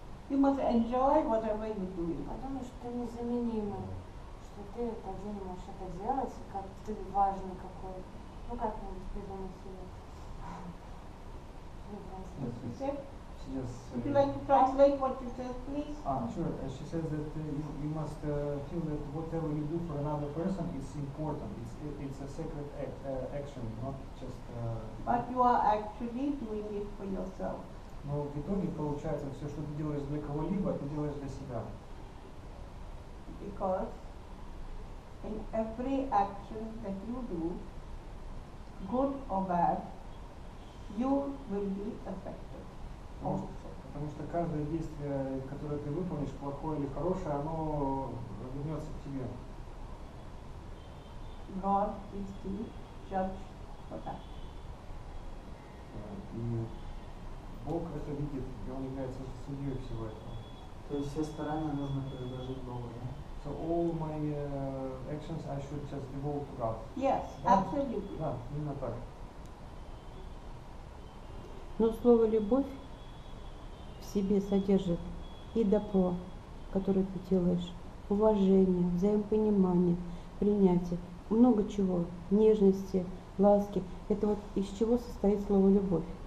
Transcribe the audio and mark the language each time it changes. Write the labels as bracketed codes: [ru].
[en] You must enjoy whatever you do. [ru] Потому что ты незаменимый, что ты этот день можешь это делать, и как ты важный какой. Ну как-нибудь придумай себе. [en] You said? Yes. Would you like to translate what you said, please? Sure. She says that you must feel that whatever you do for another person is important. It's a sacred action, not just. But you are actually doing it for yourself. [ru] Но в итоге получается, все, что ты делаешь для кого-либо, ты делаешь для себя. [en] Because in every action that you do, good or bad, you will be affected. [ru] Потому что каждое действие, которое ты выполнишь, плохое или хорошее, оно вернется к тебе. [en] God is the judge for that. [ru] И Бог это видит, и Он является судьей всего этого. То есть все старания нужно предложить Богу, да? [en] So all my actions I should just devote to God. Yes, [ru] Да? [en] absolutely. [ru] Да, именно так. Но слово «любовь» в себе содержит и добро, которое ты делаешь, уважение, взаимопонимание, принятие, много чего, нежности, ласки. Это вот из чего состоит слово «любовь».